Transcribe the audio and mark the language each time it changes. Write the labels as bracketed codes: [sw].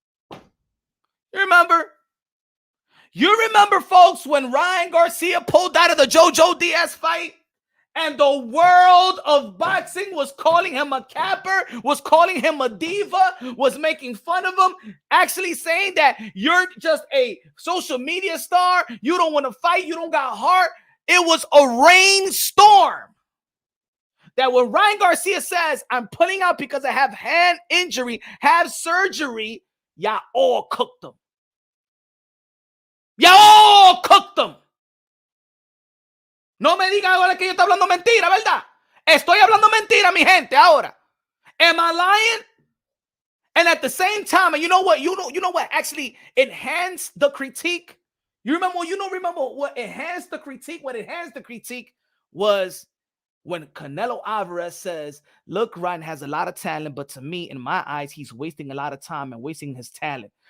[en] You remember? You remember, folks, when Ryan Garcia pulled out of the Jojo Diaz fight and the world of boxing was calling him a capper, was calling him a diva, was making fun of him, actually saying that you're just a social media star, you don't want to fight, you don't got heart. It was a rainstorm. That when Ryan Garcia says, I'm pulling out because I have hand injury, have surgery, y'all all cooked them. Y'all all cooked them. [es] No me digan ahora que yo estoy hablando mentira, ¿verdad? Estoy hablando mentira, mi gente, ahora. [en] Am I lying? And at the same time, and you know what? You know what actually enhanced the critique? Remember what enhanced the critique? What enhanced the critique was when Canelo Alvarez says, look, Ryan has a lot of talent, but to me, in my eyes, he's wasting a lot of time and wasting his talent.